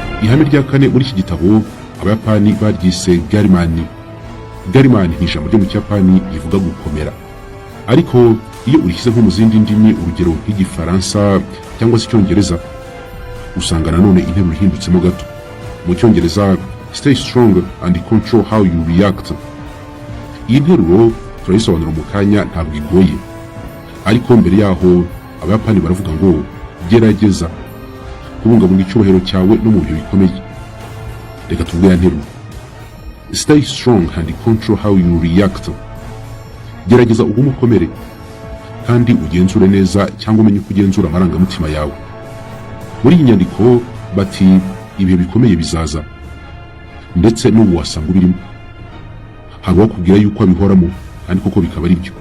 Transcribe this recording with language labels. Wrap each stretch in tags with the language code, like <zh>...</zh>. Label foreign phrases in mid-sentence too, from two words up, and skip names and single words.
<rw>ihame rya kane muri iki gitabo abayapani baryise garimani. Garimani ni ijambo ryo mu Kiyapani rivuga gukomera, ariko iyo urishyize nko mu zindi ndimi, urugero nk'igifaransa cyangwa se icyongereza, usanga nanone interuro ihindutsemo gato. Mu cyongereza</rw> <en>stay strong and control how you react.</en> <rw>Iyi nteruro turayisobanura mu kanya, ntabwo igoye, ariko mbere yaho abayapani baravuga ngo gerageza kubungabunga icyubahiro cyawe no mu bihe bikomeye. Reka tuvuge ya nteruro:</rw> <en>stay strong and control how you react.</en> <rw>Gerageza ugume ukomere kandi ugenzure neza, cyangwa umenye uko ugenzura amarangamutima yawe. Muri iyi nyandiko bati ibihe bikomeye bizaza, ndetse n'ubu wasanga ubirimo. Hari uwakubwira yuko abihoramo, kandi koko bikaba ari byo.</rw>